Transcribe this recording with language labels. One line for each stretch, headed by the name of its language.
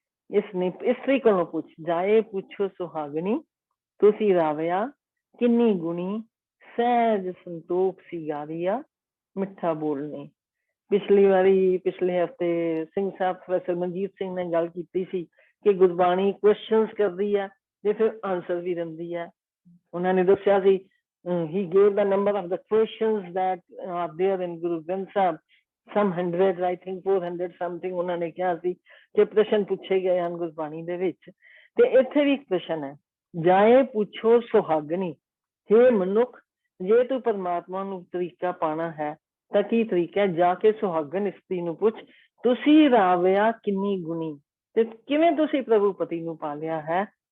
Punjabi: ਇਸਤਰੀ ਕੋਲੋਂ ਪੁੱਛ, ਜਾਏ ਪੁੱਛੋ ਸੁਹਾਗਣੀ, ਤੁਸੀਂ ਰਾਵਿਆ ਕਿੰਨੀ ਗੁਣੀ, ਸਹਿਜ ਸੰਤੋਖ ਸਿਗਾਰੀਆ ਮਿੱਠਾ ਬੋਲਣੀ। ਪਿਛਲੇ ਹਫ਼ਤੇ ਸਿੰਘ ਸਾਹਿਬ ਪ੍ਰੋਫੈਸਰ ਮਨਜੀਤ ਸਿੰਘ ਨੇ ਗੱਲ ਕੀਤੀ ਸੀ ਕਿ ਗੁਰਬਾਣੀ ਕੁਐਸਚਨਸ ਕਰਦੀ ਹੈ ਤੇ ਫਿਰ ਆਨਸਰ ਵੀ ਦਿੰਦੀ ਹੈ। ਉਹਨਾਂ ਨੇ ਦੱਸਿਆ ਸੀ
English: he gave the number of the questions that are there in Guru Granth Sahib, some hundreds, I think 400 something
Punjabi: ਉਹਨਾਂ ਨੇ ਕਿਹਾ ਸੀ ਕਿ ਪ੍ਰਸ਼ਨ ਪੁੱਛੇ ਗਏ ਹਨ ਗੁਰਬਾਣੀ ਦੇ ਵਿੱਚ। ਤੇ ਇੱਥੇ ਵੀ ਇੱਕ ਪ੍ਰਸ਼ਨ ਹੈ, ਜਾਏ ਪੁੱਛੋ ਸੁਹਾਗਣੀ, हे ਮਨੁੱਖ ਜੇ ਤੂੰ ਪਰਮਾਤਮਾ ਨੂੰ ਤਰੀਕਾ ਪਾਣਾ ਹੈ ਤਾਂ ਕੀ ਤਰੀਕਾ ਹੈ? ਜਾ ਕੇ ਸੁਹਾਗਣ ਇਸਤਰੀ ਨੂੰ ਪੁੱਛ, ਤੁਸੀਂ ਰਾਵਿਆ ਕਿੰਨੀ ਗੁਣੀ, ਤੇ ਕਿਵੇਂ ਤੁਸੀਂ ਪ੍ਰਭੂ ਪਤੀ ਨੂੰ ਪਾਲਿਆ ਹੈ?